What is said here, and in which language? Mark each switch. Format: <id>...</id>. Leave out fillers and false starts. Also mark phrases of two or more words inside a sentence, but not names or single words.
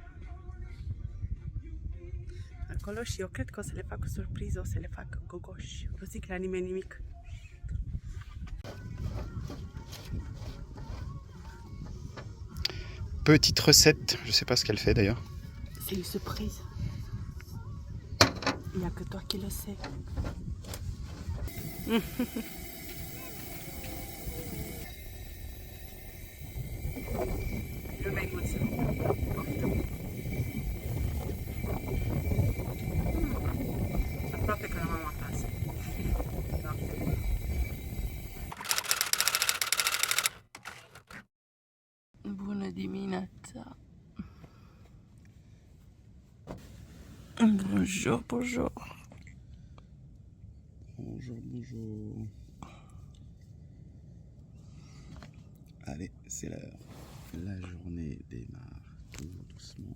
<ro>Acolo și eu cred că o să le fac o surpriză, o să le fac gogoși. Nu zic la nimeni nimic.</ro> <fr>Petite recette, je sais pas ce qu'elle fait d'ailleurs. C'est une surprise. Il n'y a que toi qui le sais.</fr> <ro>Eu mai mulți. Aproape că l-am acasă. Bună dimineața!</ro> <fr>Bonjour, bonjour. Bonjour, bonjour. Allez, c'est l'heure. La journée démarre tout doucement.</fr>